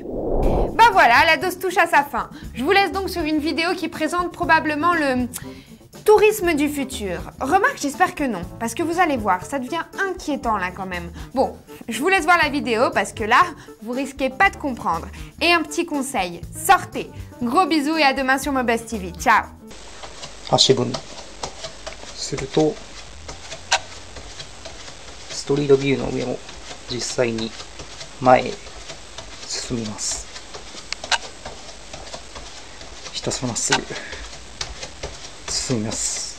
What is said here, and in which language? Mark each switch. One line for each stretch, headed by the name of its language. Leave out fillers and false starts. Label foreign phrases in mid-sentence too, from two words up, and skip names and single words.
French: Bah voilà, la dose touche à sa fin. Je vous laisse donc sur une vidéo qui présente probablement le tourisme du futur. Remarque, j'espère que non, parce que vous allez voir, ça devient inquiétant là quand même. Bon, je vous laisse voir la vidéo parce que là, vous risquez pas de comprendre. Et un petit conseil, sortez. Gros bisous et à demain sur Mobuzz TV. Ciao.
Japanese: 足踏みするとストリートビューの上を実際に前へ進みます。ひたすらまっすぐ進みます。